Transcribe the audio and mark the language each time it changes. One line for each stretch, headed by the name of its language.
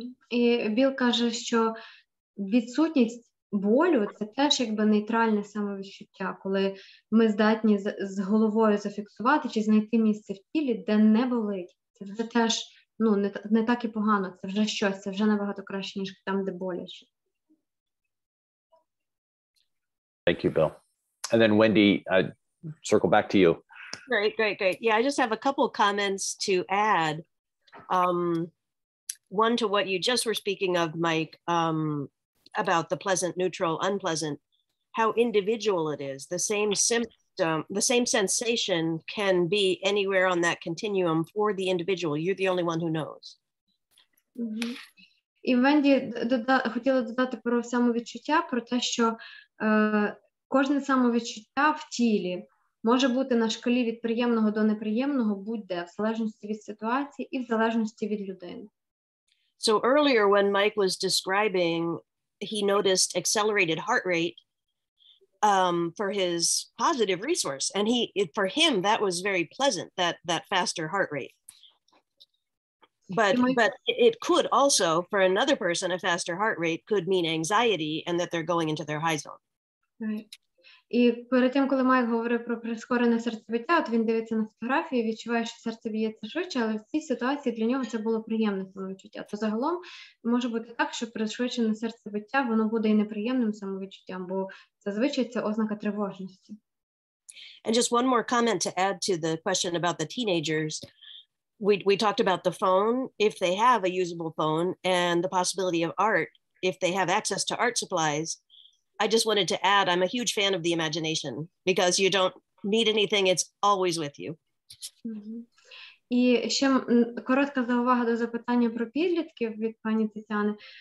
Ukrainian: І Біл каже, що відсутність болю – це теж якби нейтральне самовідчуття, коли ми здатні з головою зафіксувати чи знайти місце в тілі, де не болить. Це вже теж не так і погано, це вже щось, це вже набагато краще, ніж там, де боляче.
English: Thank you, Bill. And then Wendy, circle back to you. Great. Yeah, I just have a couple of comments to add. One to what you just were speaking of, Mike, about the pleasant, neutral, unpleasant, how individual it is. The same symptom, the same sensation can be anywhere on that continuum for the individual. You're the only one who knows. Mm-hmm.
Ukrainian: І Венді хотіла додати про самовідчуття, про те, що кожне самовідчуття в тілі може бути на шкалі від приємного до неприємного будь-де, в залежності від ситуації і в залежності від людини.
English: So earlier when Mike was describing, he noticed accelerated heart rate. for his positive resource. And for him, that was very pleasant, that faster heart rate. But it could also, for another person, a faster heart rate could mean anxiety and that they're going into their high zone. Right.
Ukrainian: І перед тим, коли Майк говорив про прискорене серцебиття, от він дивиться на фотографії, відчуває, що серце б'ється швидше, але в цій ситуації для нього це було приємне самовідчуття. То загалом може бути так, що пришвидшене серцебиття, воно буде і неприємним самовідчуттям, бо зазвичай це ознака тривожності.
English: And just one more comment to add to the question about the teenagers. We talked about the phone, if they have a usable phone, and the possibility of art, if they have access to art supplies. I just wanted to add, I'm a huge fan of the imagination because you don't need anything, it's always with you.
Ukrainian: І ще коротка заувага до запитання про підлітків від пані Тетяни.